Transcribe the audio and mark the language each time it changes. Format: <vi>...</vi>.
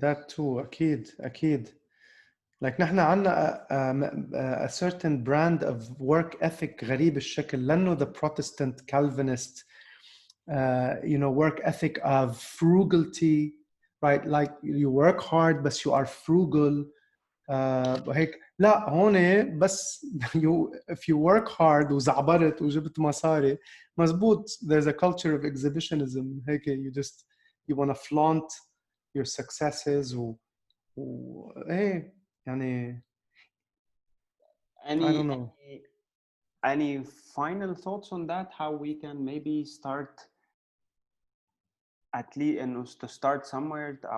<en>That too</en> <ar>أكيد.</ar> <en>like</en> <ar>نحن عنا</ar> <en>a certain brand of work ethic</en> <ar>غريب الشكل، لأنه</ar> <en>the Protestant Calvinist work ethic of frugality, right? Like you work hard but you are frugal.</en> <ar>وهيك لا هون بس</ar> <en>if you work hard</en> <ar>وزعبرت وجبت مصاري مزبوط.</ar> <en>there's a culture of exhibitionism</en> <ar>هيك</ar> <en>you want to flaunt your successes</en> <ar>ايه يعني</ar> <en>I don't know. Any final thoughts on that? How we can maybe start at least to start somewhere?</en>